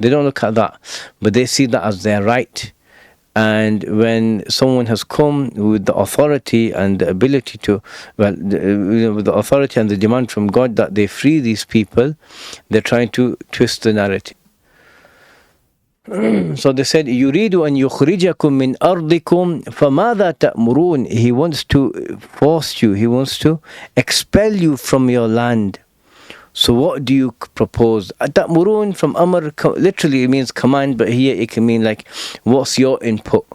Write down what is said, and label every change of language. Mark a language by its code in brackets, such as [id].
[en] They don't look at that, but they see that as their right. And when someone has come with the authority and the ability to, with the authority and the demand from God that they free these people, they're trying to twist the narrative. So they said, [ar] يُرِيدُ أَن يُخْرِجَكُم مِّنْ أَرْضِكُمْ فَمَاذَا تَأْمُرُونَ? [en] He wants to force you, he wants to expel you from your land. So what do you propose? تَأْمُرُونَ from Amr literally it means command, but here it can mean like, what's your input?